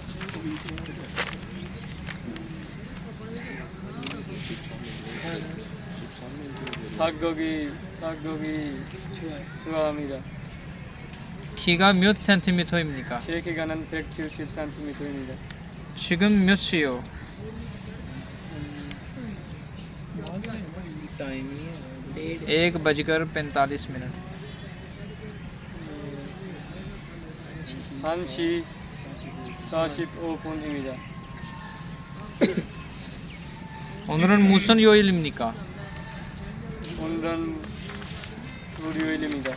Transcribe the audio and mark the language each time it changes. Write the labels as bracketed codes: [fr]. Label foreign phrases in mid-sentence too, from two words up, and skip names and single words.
[ko] 닭고기 좋아합니다. 키가 몇 센티미터입니까? 제 키가는 170cm입니다. 지금 몇 시요? [hi] एक बजकर 45 मिनट. [ko] 1시 45분입니다. 오늘은 무슨 요일입니까? 오늘은 월요일입니다.